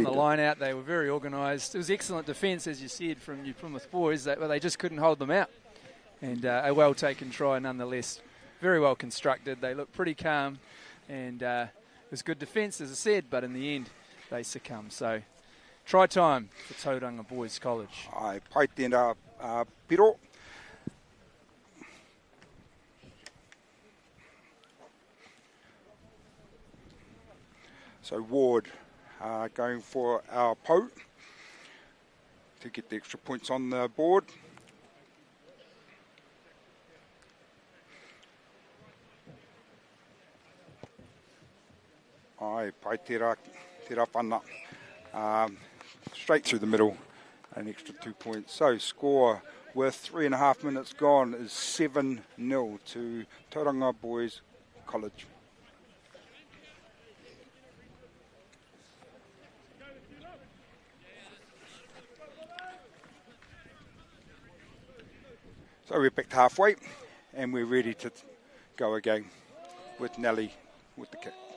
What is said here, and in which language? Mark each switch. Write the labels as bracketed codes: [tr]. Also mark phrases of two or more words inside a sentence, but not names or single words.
[en] From the line out, they were very organised. It was excellent defence, as you said, from New Plymouth Boys, but they just couldn't hold them out. And a well-taken try nonetheless. Very well constructed. They look pretty calm, and it was good defence, as I said, but in the end, they succumb. So, try time for Tauranga Boys College. [mi] Ai, pai tēnā piro. [en] So Ward going for our po to get the extra points on the board. [mi] Ai, pai tērā whana. [en] Straight through the middle, an extra 2 points. So score with 3.5 minutes gone is 7-0 to Tauranga Boys College. So we're back to halfway, and we're ready to go again with Nelly with the kick.